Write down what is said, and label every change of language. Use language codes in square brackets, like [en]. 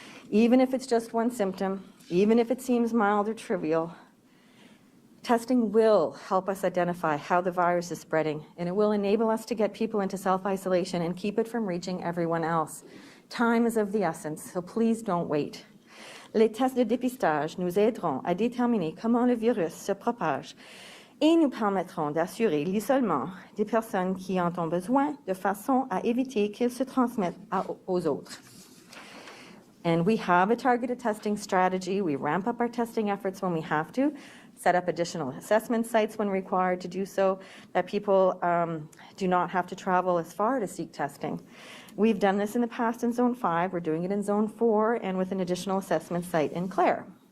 [en] Even if it's just one symptom, even if it seems mild or trivial, testing will help us identify how the virus is spreading, and it will enable us to get people into self-isolation and keep it from reaching everyone else. Time is of the essence, so please don't wait. [fr] Les tests de dépistage nous aideront à déterminer comment le virus se propage et nous permettront d'assurer l'isolement des personnes qui en ont besoin de façon à éviter qu'ils se transmettent aux autres. [en] And we have a targeted testing strategy. We ramp up our testing efforts when we have to, set up additional assessment sites when required to do so, that people do not have to travel as far to seek testing. We've done this in the past in Zone 5. We're doing it in Zone 4 and with an additional assessment site in Clare.